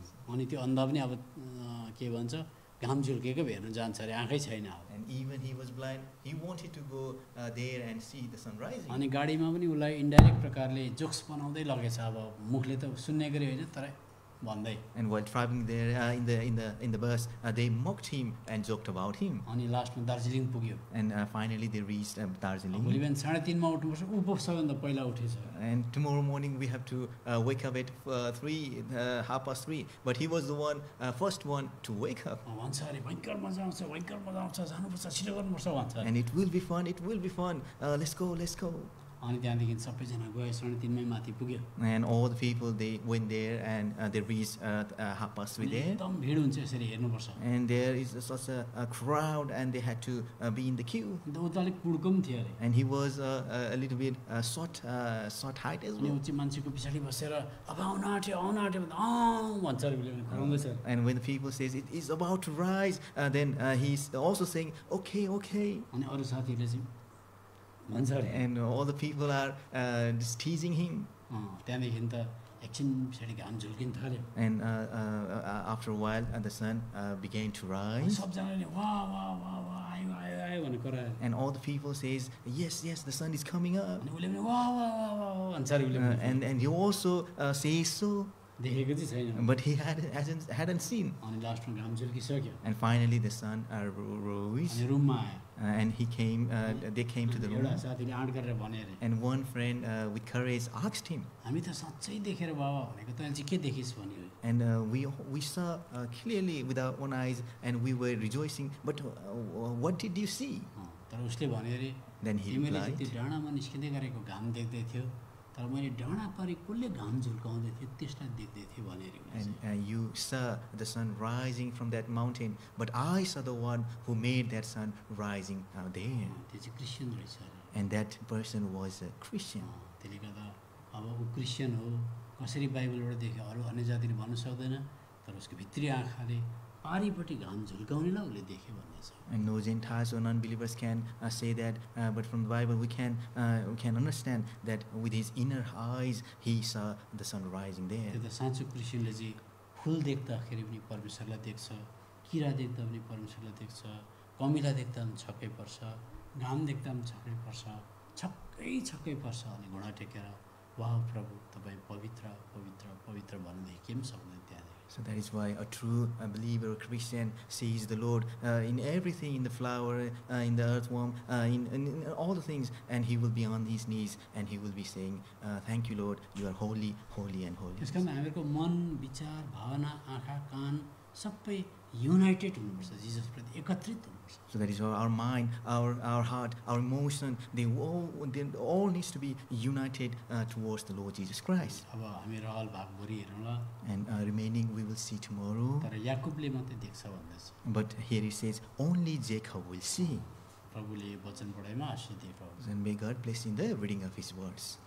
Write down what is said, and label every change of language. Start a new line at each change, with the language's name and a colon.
Nepali: अनि त्यो अन्धा पनि अब के भन्छ घाम झुल्केको हेर्न जान्छ अरे, आँखै छैन अब।
English: And even he was blind, he wanted to go there and see the sun rising.
Nepali: अनि गाडीमा पनि उसलाई इन्डाइरेक्ट प्रकारले जोक्स बनाउँदै लगेछ, अब मुखले त सुन्ने गरी होइन तर भन्दै।
English: And while traveling there in the bus, they mocked him and joked about him.
Nepali: अनि लास्टमा दार्जिलिङ पुग्यो।
English: And finally they reached
Nepali: भोलि
English: Darjeeling.
Nepali: बिहान 3:30 मा उठ्नुपर्छ, ऊ पो सबैभन्दा पहिला उठेछ।
English: And tomorrow morning we have to wake up at 3:30, but he was the first one to wake up.
Nepali: भन्छ अरे भयङ्कर मजा आउँछ जानुपर्छ छिटो गर्नुपर्छ भन्छ।
English: And it will be fun. Let's go.
Nepali: अनि त्यहाँदेखि सबैजना गए, 3:30 मै माथि पुग्यो।
English: And all the people, they went there and they reached 3:30 there.
Nepali: एकदम भिड हुन्छ यसरी हेर्नुपर्छ।
English: And there is such a crowd, and they had to be in the queue.
Nepali: अन्त ऊ त अलिक पुड्को पनि थियो अरे,
English: And he was a little bit short height as
Nepali: अनि
English: well.
Nepali: ऊ चाहिँ मान्छेको पछाडि बसेर अब आउन आँट्यो भन्दा भन्छ अरे, उसले कराउँदैछ।
English: And when the people says it is about to rise, then he's also saying okay.
Nepali: अनि अरू साथीहरूले चाहिँ भन्छ अरे।
English: And all the people are just teasing him.
Nepali: त्यहाँदेखि त एकछिन पछाडि घाम झुल्किन थाल्यो।
English: And after a while, the sun began to rise.
Nepali: सबजनाले वाह आयो भनेर करायो।
English: And all the people says, yes, the sun is coming up.
Nepali: अनि उसले पनि वाह भन्छ अरे, उसले पनि।
English: And he also says so,
Nepali: देखेको चाहिँ छैन।
English: but he hadn't seen.
Nepali: अनि लास्टमा घाम झुल्किसक्यो,
English: And finally the sun rose,
Nepali: अनि रुममा आयो।
English: and they came to the
Nepali: एउटा
English: room.
Nepali: साथीले आँट गरेर भने अरे,
English: And one friend with courage asked him,
Nepali: हामी त साँच्चै देखेर बाबा भनेको, तैँले चाहिँ के देखिस् भन्यो।
English: and we saw clearly with our own eyes, and we were rejoicing, but what did you see?
Nepali: तर उसले भन्यो अरे,
English: Then he
Nepali: तिमीले चाहिँ
English: replied,
Nepali: त्यो डाँडामा निस्किँदै गरेको घाम देख्दै थियो, तर मैले डाँडा पारि कसले घाम झुल्काउँदै थियो त्यसलाई देख्दै थिएँ भने अरे उसले चाहिँ।
English: and you saw the sun rising from that mountain, but I saw the one who made that sun rising out there.
Nepali: त्यो चाहिँ क्रिस्चियन रहेछ अरे।
English: And that person was a Christian.
Nepali: ऊ क्रिस्चियन हो, कसरी बाइबलबाट देख्यो अरू अन्य जातिले भन्न सक्दैन, तर उसको भित्री आँखाले पारिपट्टि घाम झुल्काउनेलाई उसले देख्यो भन्दैछ।
English: And no Gentiles or non-believers can say that, but from the Bible we can understand that with his inner eyes he saw the sun rising there.
Nepali: त्यो त साँचो क्रिस्चियनले चाहिँ फुल देख्दाखेरि पनि परमेश्वरलाई देख्छ, किरा देख्दा पनि परमेश्वरलाई देख्छ, कमिला देख्दा पनि छक्कै पर्छ, घाम देख्दा पनि छक्कै पर्छ, छक्कै पर्छ। अनि घुँडा टेकेर वाह प्रभु तपाईँ पवित्र पवित्र पवित्र भन्नुदेखि के पनि सक्दैन त्यहाँदेखि।
English: So that is why a true believer, Christian, sees the Lord in everything, in the flower, in the earthworm, in all the things, and he will be on his knees and he will be saying, "Thank you, Lord, you are holy, holy, and holy."
Nepali: त्यस कारण हामीहरूको मन, विचार, भावना, आँखा, कान सबै United हुनुपर्छ, जिजसप्रति एकत्रित हुनुपर्छ।
English: So that is why our mind, our heart, our emotion, they all needs to be united towards the Lord Jesus Christ.
Nepali: अब हामी रहल भाग भोलि हेरौँ ल,
English: And remaining we will see tomorrow.
Nepali: तर याकुबले मात्रै देख्छ भन्दैछ।
English: But here it says, only Jacob will see.
Nepali: प्रभुले वचन पढाइमा आशीष दिए प्रभु।
English: And may God bless in the reading of his words.